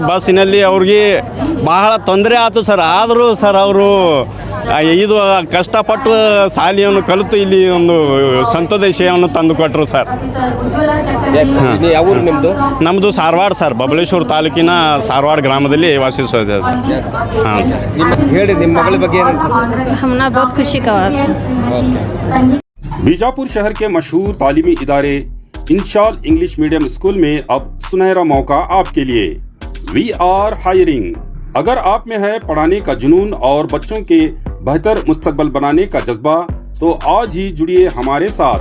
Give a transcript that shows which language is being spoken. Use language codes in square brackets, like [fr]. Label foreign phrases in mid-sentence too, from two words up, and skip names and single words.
[kn] ಬಸ್ಸಿನಲ್ಲಿ ಅವ್ರಿಗೆ ಬಹಳ ತೊಂದರೆ ಆಯಿತು ಸರ್. ಆದರೂ ಸರ್ ಅವರು ಇದು ಕಷ್ಟಪಟ್ಟು ಶಾಲೆಯನ್ನು ಕಲಿತು ಇಲ್ಲಿ ಒಂದು ಸಂತೋಷವನ್ನು ತಂದು ಕೊಟ್ಟರು ಸರ್. ನಮ್ಮದು ಸಾರವಾಡ ಸರ್, ಬಬಲೇಶ್ವರ ತಾಲೂಕಿನ ಸಾರವಾಡ ಗ್ರಾಮದಲ್ಲಿ ವಾಸಿಸೋದು. ಹಾಂ ಸರ್. ಹೇಳಿ ನಿಮ್ಮ ಮಗಳ ಬಗ್ಗೆ ಏನು ಅನ್ಸುತ್ತೆ? [dcc] ہمنا بہت خوشی کا بات. [ur] بیجاپور شہر کے مشہور تعلیمی ادارے انشال انگلش میڈیم اسکول میں اب سنہرا موقع آپکے لیے. [en] We are hiring. [ur] اگر آپ میں ہے پڑھانے کا جنون اور بچوں کے بہتر مستقبل بنانے کا جذبہ، تو آج ہی جڑیے ہمارے ساتھ.